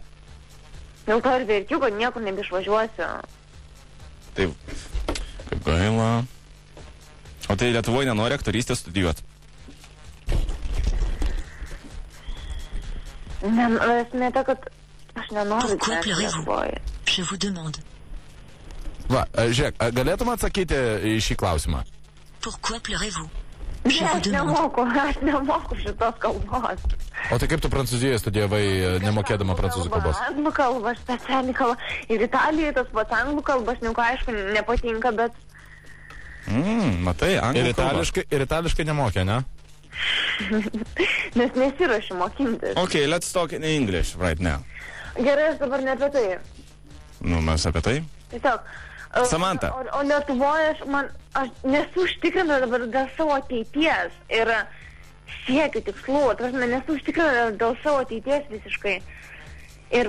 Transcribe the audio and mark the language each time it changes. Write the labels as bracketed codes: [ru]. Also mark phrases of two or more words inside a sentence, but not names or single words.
[lt] Dėl to ir verkiu, kad niekur nebeišvažiuosiu. Taip, kaip gaila. O tai Lietuvoje nenori aktorystę studijuoti? Esmė ta, kad aš nenoriu [fr] Pourquoi [lt] gyventi [fr] pleurez-vous? [lt] Lietuvoje. [fr] Je vous demande. [lt] Va, žiūrėk, galėtum atsakyti į šį klausimą? [fr] Pourquoi pleurez-vous? [lt] Ne, [fr] Je vous demande. [lt] aš nemoku šitos kalbos. O tai kaip tu Prancūzijoje studijavai, nemokėdama prancūzų kalbos? Anglų kalba, aš specialiai kalba. Ir Italijoje tas pats anglų kalba, aš aišku, nepatinka, bet... Matai, anglų kalba. Ir itališkai nemokė, ne? Nes nesiruošiu mokintis. [en] Okay, let's talk in English right now. [lt] Gerai, aš dabar ne apie tai. Nu, mes apie tai. Tiesiog... Samanta. O Lietuvoje aš nesu užtikrinta dabar dėl savo ateities ir siekiu tikslų. Nesu užtikrinta dėl savo ateities visiškai. Ir